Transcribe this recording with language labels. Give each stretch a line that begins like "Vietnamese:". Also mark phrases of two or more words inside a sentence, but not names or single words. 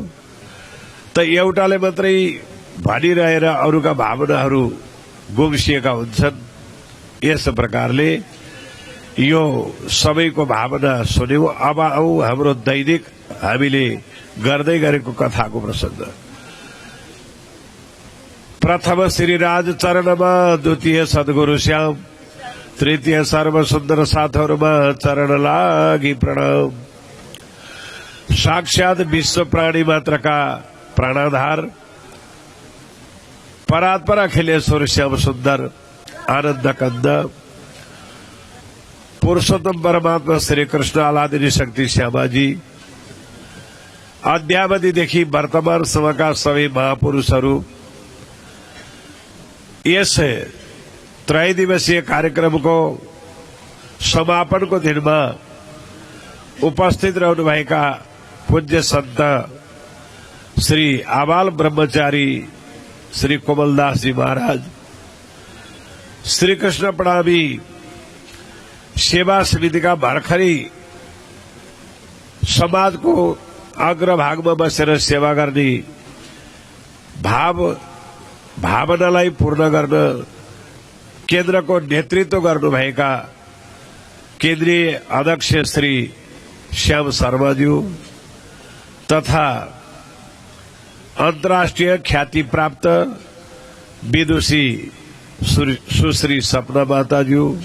Nepali: त एउटाले मात्रै भनिरहेर अरूका भावनाहरू गुम्सिएका हुन्छन्। यस प्रकारले यो सबैको भावना सुन्यौं। अब आऊ हाम्रो दैनिक हामीले गर्दै गरेको कथाको प्रसंग। प्रथम श्री राज चरणमा, द्वितीय सद्गुरु श्याम, तृतीय सर्व सुन्दर साथहरूमा चरण लागि प्रणाम। साक्षात विश्व प्राणी मात्रका प्राणाधार परात्पर अखिलेश्वर श्याम सुन्दर आनन्द कंद पुरुषोत्तम परमात्मा श्री कृष्ण आलादिनी शक्ति श्यामाजी, अद्यावधिदेखि वर्तमानसम्मका सबै महापुरुषहरू यस 3 दिवसीय कार्यक्रमको समापनको दिनमा उपस्थित रहनुभएका पूज्य सन्त श्री आबाल ब्रह्मचारी श्री कोमलदास जी महाराज, श्री कृष्ण प्रणामी सेवा समितिका भर्खरै समाजको अग्रभागमा बसेर सेवा गर्ने भावनालाई पूर्ण गर्न केन्द्रको नेतृत्व गर्नुभएका केन्द्रीय अध्यक्ष श्री श्याम शर्माज्यू तथा अन्तर्राष्ट्रिय ख्याति प्राप्त विदुषी सुश्री सपना माताज्यू,